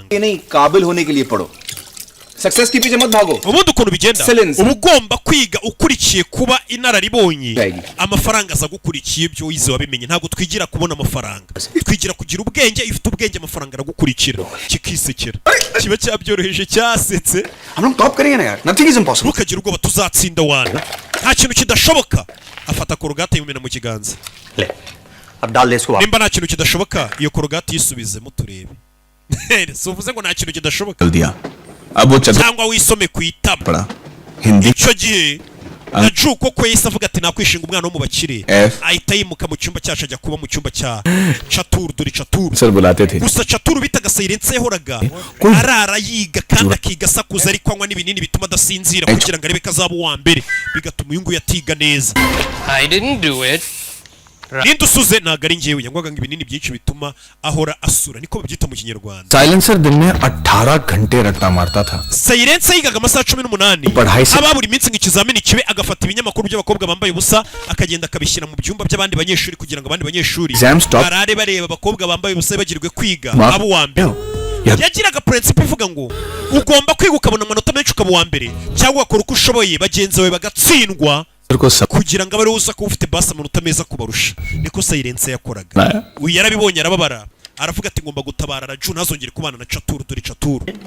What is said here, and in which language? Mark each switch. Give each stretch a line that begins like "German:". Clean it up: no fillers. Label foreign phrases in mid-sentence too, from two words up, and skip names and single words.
Hindi: ये नहीं काबिल होने के लिए पढ़ो सक्सेस के पीछे मत भागो
Kinyarwanda: ubundi ukuntu bigenda uba ugomba kwiga ukurikiye kuba inararibonye amafaranga aza gukurikiye ibyo wize wabimenye ntabwo twigira kubona amafaranga twigira kugira ubwenge ifite ubwenge amafaranga aragukurikira kikisekera kiba cyabyoroheje cyasetse
Hindi: हम लोग टॉप करेंगे ना यार
English: nothing is impossible
Kinyarwanda: ntukagira ubwoba tuzatsinda wana nta kintu kidashoboka afata korogate yimena mu kiganza
Hindi: अब डाल दे इसको
Kinyarwanda: nimba nta kintu kidashoboka iyo korogate yisubizemo turebe si uvuze ngo nta kintu kidashoboka cyangwa wisome ku itama icyo gihe na juko ko yahise avuga ati nakwishinga umwana wo mu bakire ahita yimuka mu cyumba cyacu ajya kuba mu cyumba cya caturu dore caturu gusa caturu bitaga Silense yahoraga arara yiga kandi akiga asakuza ariko anywa n'ibinini bituma adasinzira kugira ngo arebe ko azaba uwa mbere bigatuma uyu nguyu yatiga neza
English: I didn't do it.
Kinyarwanda: ninde usuze ntabwo ari njyewe yanywaga ibinini byinshi bituma ahora asura niko babyita mu kinyarwanda
Hindi: साइलेंसर दिन में 18 घंटे रट्टा मारता था
Kinyarwanda: Silense yigaga amasaha 18 aba buri minsi nk'ikizamini kibe agafata ibinyamakuru by'abakobwa bambaye ubusa akagenda akabishyira mu byumba by'abandi banyeshuri kugira ngo abandi banyeshuri barare bareba abakobwa bambaye ubusa bagirwe kwiga abo wa mbere yagiraga principe ivuga ngo ugomba kwiga ukabona amanota menshi ukaba uwa mbere cyangwa ukora uko ushoboye bagenzi bawe bagatsindwa kugira ngo abari uza kuba ufite basi amanota meza kubarusha niko Silense yakoraga uyu yarabibonye arababara aravuga ati ngomba gutabara Raju ntazongere kubana na caturu dore caturu